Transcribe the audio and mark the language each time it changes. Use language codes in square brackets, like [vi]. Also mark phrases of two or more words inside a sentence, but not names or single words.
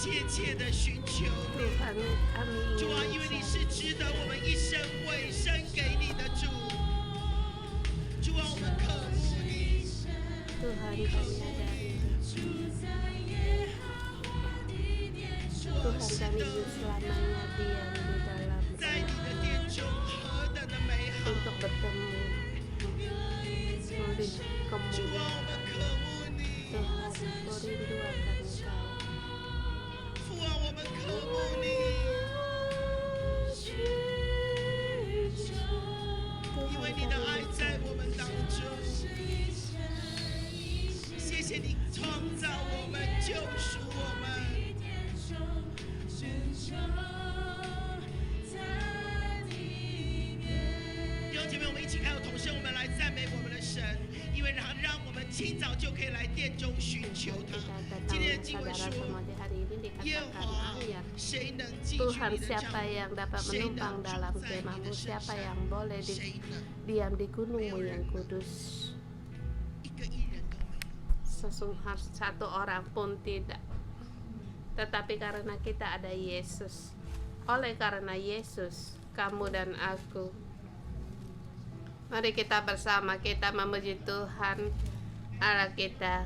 [zh] 切的寻求你。 [id] Tuhan, kami [zh] 主 [id] ingin [zh] 啊，因为你 [id] mencari [zh] 是值得我们一生委身给你的主。主啊，我们渴慕你。 [id] Tuhan, kami ada rindu. [zh] 主啊， [id] Tuhan, [zh] 是 [id] kami [zh] 的， [id] ingin selamanya diam di dalam [zh] 在你的殿中何等的美好。 [id] untuk bertemu di [zh] 主啊，我们 [id] kemuliaan [zh] 渴慕你。 [id] Tuhan, aku rindu akan Engkau. [zh] 父啊，我们渴慕你。 因为 [id] Tuhan, [zh] 你的 [id] kami [zh] 爱在我们当中。 [id] mencari. [zh] 谢谢你创造我们，救赎我们。弟兄姐妹，我们一起开口同声，我们来赞美我们的神，因为让我们清早就可以来殿中寻求他。 [id] Kita [zh] 今 [id] datang [zh] 天的经文 [id] saudara [zh] 说 [id] semua di hari ini [zh] 耶和 [id] dikatakan [zh] 华 [id] ayat [zh] 谁能进去 [id] Tuhan, [zh] 你的帐 [id] siapa yang dapat [zh] 谁 [id] menumpang [zh] 能 [id] dalam [zh] 住在你 [id] kemahmu, [zh] 的圣 [id] siapa [zh] 山 [id] yang boleh [zh] 谁能 [id] diam di gunungmu yang kudus. [zh] 一个艺人都没有。 [id] Sesungguhnya satu orang pun tidak. Tetapi karena kita ada Yesus, oleh karena Yesus, kamu dan aku, mari kita bersama, kita memuji Tuhan Allah kita.